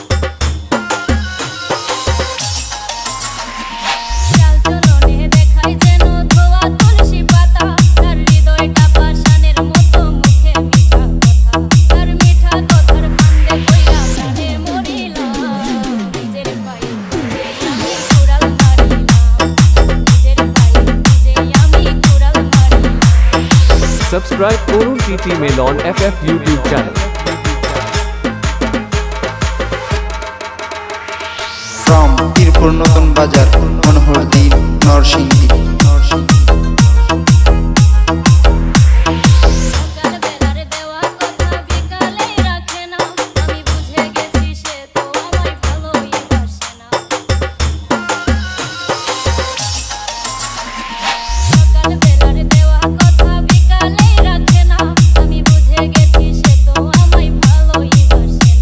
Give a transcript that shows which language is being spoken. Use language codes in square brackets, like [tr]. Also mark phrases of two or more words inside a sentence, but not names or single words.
[bn] চলনে দেখায় যেন ধোয়া তুলসী পাতা, তার হৃদয়টা পাষাণের মতো, মুখে মিঠা কথা। তার মিঠা কথার ফান্দে পইরা প্রাণে মরিলাম, নিজের পায়ে আমি কুড়াল মারিলাম, নিজের পায়ে আমি কুড়াল মারিলাম। [en] Subscribe Korun TT Milon FF YouTube channel. From Tirpur Notun Bazar, Manohardin, Norsinghi. [bn] সকালবেলার দেওয়া কথা বিকালেই রাখে না, আমি বুঝে গেছি সে তো আমায় ভালোই বাসে না। সকালবেলার দেওয়া কথা বিকালেই রাখে না, আমি বুঝে গেছি সে তো আমায় ভালোই বাসে না।